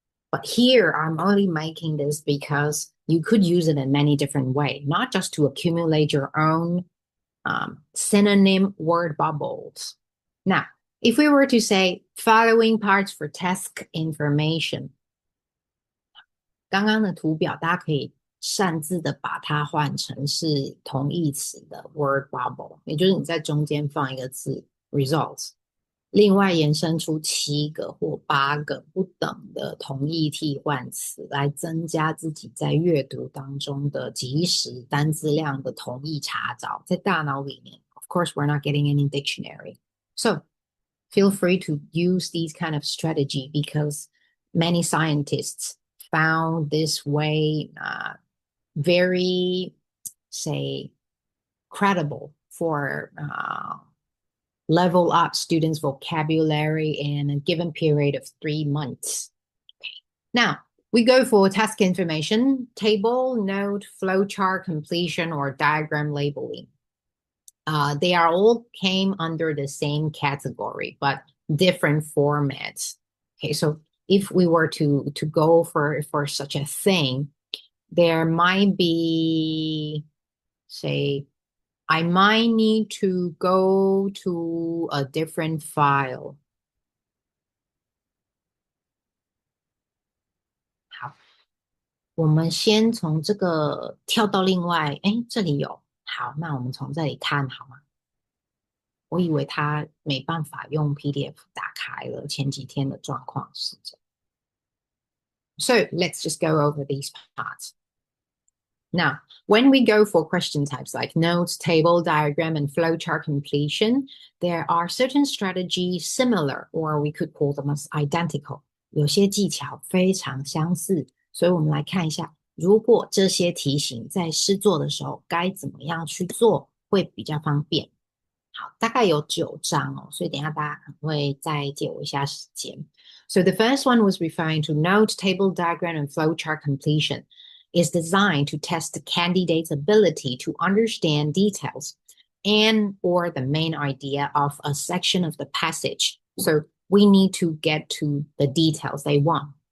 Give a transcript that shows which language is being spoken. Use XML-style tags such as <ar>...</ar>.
<en>But here I'm only making this because you could use it in many different ways, not just to accumulate your own synonym word bubbles. Now, if we were to say following parts for task information,</en> <zh>刚刚的图表大家可以擅自的把它换成是同义词的 word bubble， 也就是你在中间放一个字 results， 另外延伸出7个或8个不等的同义替换词，来增加自己在阅读当中的即时单字量的同义查找，在大脑里面。</zh> <en>Of course, we're not getting any dictionary. So feel free to use these kind of strategy because many scientists found this way very, say, credible for level up students' vocabulary in a given period of 3 months. Okay. Now, we go for task information, table, note, flowchart completion, or diagram labeling. They are all came under the same category, but different formats. Okay, so if we were to go for such a thing, there might be, say, I might need to go to a different file.</en> <zh>好，我们先从这个跳到另外，这里有，好，那我们从这里看好吗？我以为它没办法用 PDF 打开了，前几天的状况是这样。</zh> <en>So let's just go over these parts. Now, when we go for question types like notes, table, diagram, and flowchart completion, there are certain strategies similar, or we could call them as identical.</en> <zh>有些技巧非常相似，所以我们来看一下，如果这些题型在试做的时候该怎么样去做会比较方便。好，大概有9章哦，所以等一下大家可能会再借我一下时间。</zh> <en>So the first one was referring to note, table, diagram, and flowchart completion. Is designed to test the candidate's ability to understand details and or the main idea of a section of the passage. So we need to get to the details they want.</en>